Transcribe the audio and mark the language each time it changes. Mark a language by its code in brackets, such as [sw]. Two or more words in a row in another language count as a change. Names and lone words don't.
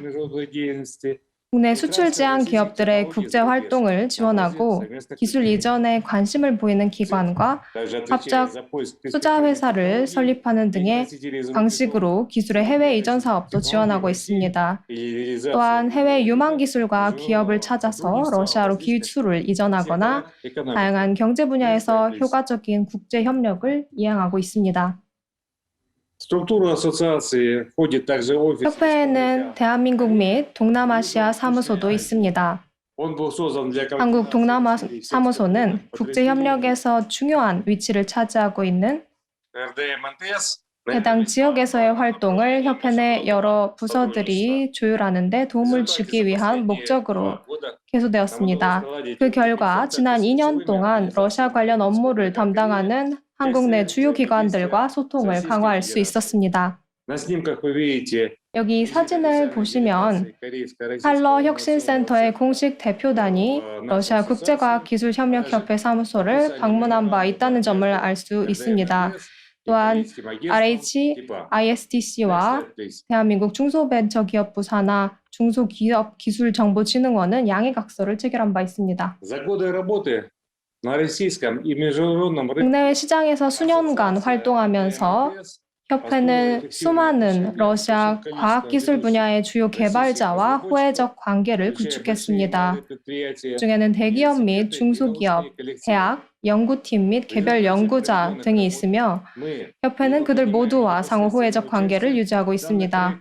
[ko] 국내 수출 지향 기업들의 국제 활동을 지원하고 기술 이전에 관심을 보이는 기관과 합작 투자 회사를 설립하는 등의 방식으로 기술의 해외 이전 사업도 지원하고 있습니다. 또한 해외 유망 기술과 기업을 찾아서 러시아로 기술을 이전하거나 다양한 경제 분야에서 효과적인 국제 협력을 이행하고 있습니다. [ru] структуру ассоциации входит также офис. [ko] 협회에는 대한민국 및 동남아시아 사무소도 있습니다. [ru] Он был создан для [ko] 한국 동남아 사무소는 국제 협력에서 중요한 위치를 차지하고 있는 [ru] РДМНТС. [ko] 해당 지역에서의 활동을 협회 내 여러 부서들이 조율하는 데 도움을 주기 위한 목적으로 개소되었습니다. 그 결과 지난 2년 동안 러시아 관련 업무를 담당하는 한국 내 주요 기관들과 소통을 강화할 수 있었습니다. [ru] На снимках вы видите [ko] 여기 사진을 보시면 할러 혁신센터의 공식 대표단이 러시아 국제과학기술협력협회 사무소를 방문한 바 있다는 점을 알 수 있습니다. 또한 RHISTC와 대한민국 중소벤처기업부 산하 중소기업기술정보진흥원은 양해각서를 체결한 바 있습니다. [ru] За годы работы на российском и международном рынке [ko] 국내외 시장에서 수년간 활동하면서 협회는 수많은 러시아 과학기술 분야의 주요 개발자와 호혜적 관계를 구축했습니다. 중에는 대기업 및 중소기업, 대학, 연구팀 및 개별 연구자 등이 있으며 협회는 그들 모두와 상호 호혜적 관계를 유지하고 있습니다.